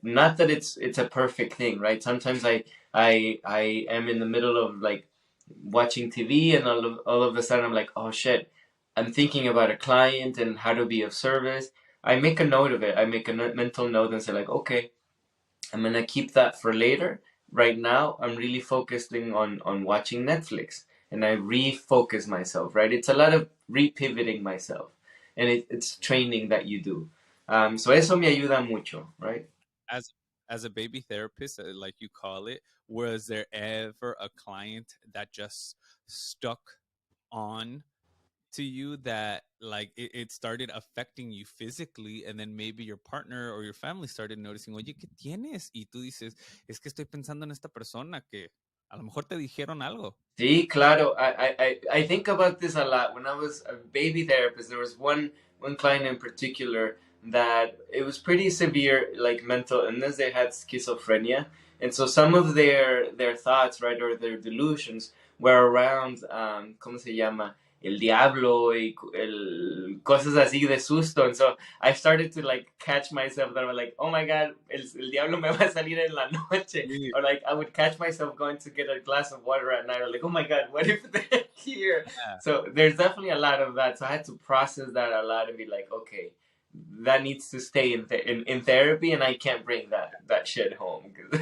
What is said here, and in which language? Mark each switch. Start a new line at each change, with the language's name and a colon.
English: Not that it's a perfect thing, right? Sometimes I am in the middle of like watching TV, and all of a sudden I'm like, oh shit, I'm thinking about a client and how to be of service. I make a note of it. I make a mental note and say like, okay, I'm gonna keep that for later. Right now, I'm really focusing on watching Netflix, and I refocus myself. Right, it's a lot of repivoting myself, and it's training that you do.
Spanish: So eso me ayuda mucho, right?
English: as as a baby therapist, like you call it, was there ever a client that just stuck on to you that like it started affecting you physically, and then maybe your partner or your family started noticing,
Spanish: oye, ¿qué tienes? Y tú dices, es que estoy pensando en esta persona que a lo mejor te dijeron algo. Sí, claro.
English: I think about this a lot. When I was a baby therapist, there was one client in particular that it was pretty severe, like mental illness. They had schizophrenia, and so some of their thoughts, right, or their delusions were around,
Spanish: ¿cómo se llama? El diablo y cosas así de susto.
English: And so I started to like catch myself that I was like, oh my God,
Spanish: el diablo me va a salir en la noche. Sí.
English: Or like I would catch myself going to get a glass of water at night, or like, oh my God, what if they're here? So there's definitely a lot of that. So I had to process that a lot and be like, okay, that needs to stay in therapy, and I can't bring that shit home.